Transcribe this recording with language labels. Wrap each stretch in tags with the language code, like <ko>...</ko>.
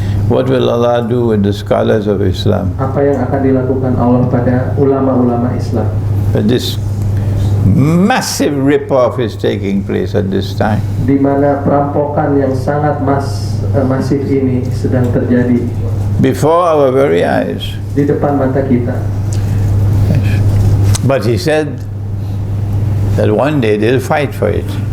<en>What will Allah do with the scholars of Islam?</en> <id>Apa yang akan dilakukan Allah pada ulama-ulama Islam?</id> <en>But this massive rip-off is taking place at this time.</en> <id>Di mana perampokan yang sangat masif ini sedang terjadi</id> <en>Before our very eyes.</en> <id>di depan mata kita.</id> <en>But he said that one day they'll fight for it.</en>